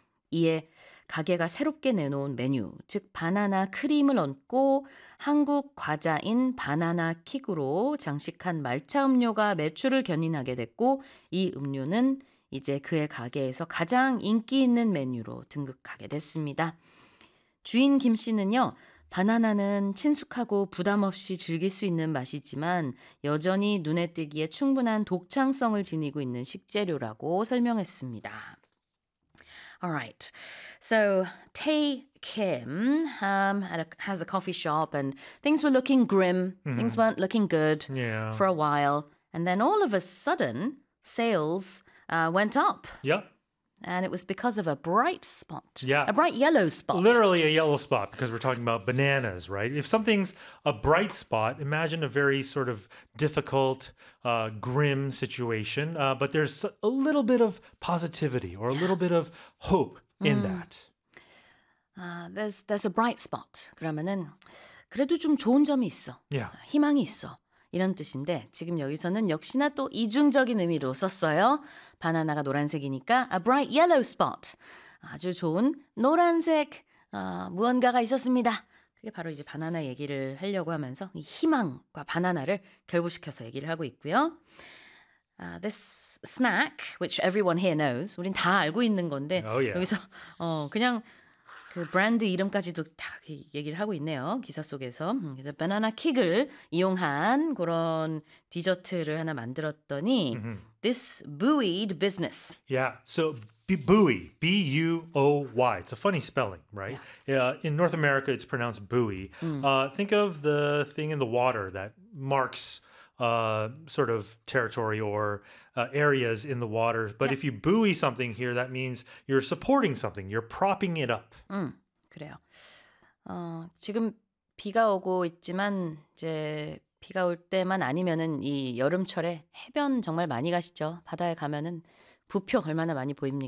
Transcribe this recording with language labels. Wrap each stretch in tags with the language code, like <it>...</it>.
<ko>이에 가게가 새롭게 내놓은 메뉴, 즉 바나나 크림을 얹고 한국 과자인 바나나 킥으로 장식한 말차 음료가 매출을 견인하게 됐고 이 음료는 이제 그의 가게에서 가장 인기 있는 메뉴로 등극하게 됐습니다. 주인 김 씨는요, 바나나는 친숙하고 부담 없이 즐길 수 있는 맛이지만 여전히 눈에 띄기에 충분한 독창성을 지니고 있는 식재료라고 설명했습니다.</ko> <en>Alright, so Tae Kim has a coffee shop and things were looking grim, things weren't looking good for a while, and then all of a sudden, sales went up. Yep. And it was because of a bright spot. Yeah. A bright yellow spot. Literally a yellow spot because we're talking about bananas, right? If something's a bright spot, imagine a very sort of difficult, grim situation. But there's a little bit of positivity or a little bit of hope in that. There's a bright spot.</en> <ko>그러면은 그래도 좀 좋은 점이 있어.</ko> <en>Yeah.</en> <ko>희망이 있어. 이런 뜻인데 지금 여기서는 역시나 또 이중적인 의미로 썼어요. 바나나가 노란색이니까</ko> <en>a bright yellow spot.</en> <ko>아주 좋은 노란색 무언가가 있었습니다. 그게 바로 이제 바나나 얘기를 하려고 하면서 이 희망과 바나나를 결부시켜서 얘기를 하고 있고요.</ko> <en>This snack, which everyone here knows,</en> <ko>우린 다 알고 있는 건데 여기서 그냥 그 브랜드 이름까지도 다 얘기를 하고 있네요. 기사 속에서. 그래서 바나나 킥을 이용한 그런 디저트를 하나 만들었더니</ko> <en>This buoyed business. Yeah, so buoy, B-U-O-Y. It's a funny spelling, right? Yeah. In North America, it's pronounced buoy. Think of the thing in the water that marks sort of territory or areas in the water. But if you buoy something here, that means you're supporting something. You're propping it up.</en> <ko>그래요. 지금 비가 오고 있지만 이제 비가 올 때만 아니면은 이 여름철에 해변 정말 많이 가시죠. 바다에 가면은 부표 얼마나 많이 보입니까?</ko>